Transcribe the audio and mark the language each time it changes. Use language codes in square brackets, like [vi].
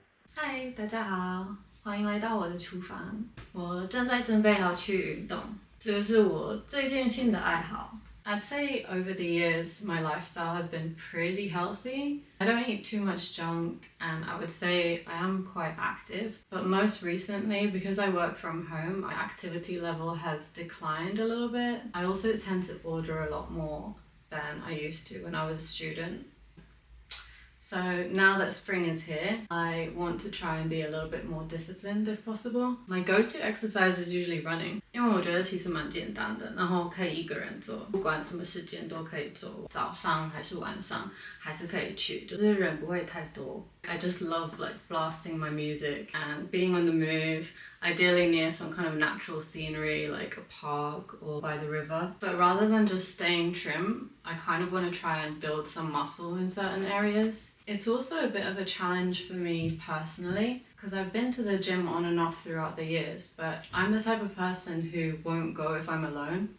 [zh] 嗨，大家好，欢迎来到我的厨房。我正在准备好去运动，这个是我最近新的爱好。 [en] I'd say over the years, my lifestyle has been pretty healthy. I don't eat too much junk, and I would say I am quite active. But most recently, because I work from home, my activity level has declined a little bit. I also tend to order a lot more than I used to when I was a student. So now that spring is here, I want to try and be a little bit more disciplined if possible. My go-to exercise is usually running, [zh] 因为我觉得其实蛮简单的，然后可以一个人做，不管什么时间都可以做，早上还是晚上还是可以去，就是人不会太多。 [en] I just love like blasting my music and being on the move, ideally near some kind of natural scenery like a park or by the river. But rather than just staying trim, I kind of want to try and build some muscle in certain areas. It's also a bit of a challenge for me personally because I've been to the gym on and off throughout the years, but I'm the type of person who won't go if I'm alone.